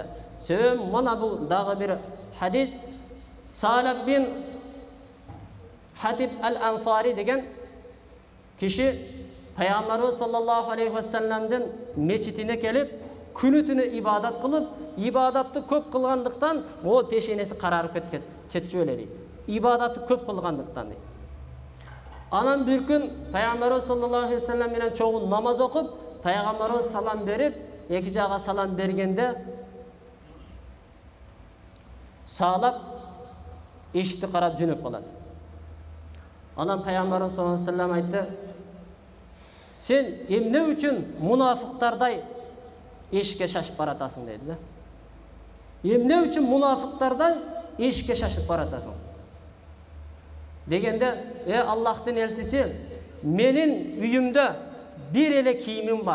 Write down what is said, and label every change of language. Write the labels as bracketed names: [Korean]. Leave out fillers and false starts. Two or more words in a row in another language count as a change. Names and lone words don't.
[Kyrgyz] Себеби мына бул дагы бир хадис. Салаб бин Хатиб ал-Ансари деген киши Пайгамбарыбыз [Arabic] صلى الله عليه وسلم [Kyrgyz] мечитине келип, күнү-түнү ибадат кылып, ибадатты көп кылгандыктан о пешенеси карарып кетчү эле дейт. Ибадатты көп кылгандыктан дейт. Анан бир күн Пайгамбарыбыз [Arabic] صلى الله عليه وسلم [Kyrgyz] менен чогуу намаз окуп, Пайгамбарыбыз салам берип, эки жага салам бергенде Салап ишти карап жөнөп калат. Анан Пайгамбарыбыз [Arabic] صلى الله عليه وسلم [Kyrgyz] айтты: "Сен эмне үчүн мунафыктардай эшикке шашып баратасың?" деди да. Эмне үчүн мунафыктардай эшикке шашып баратасың? Дегенде, Аллахтын элчиси, менин үйүмдө бир эле кийимим бар.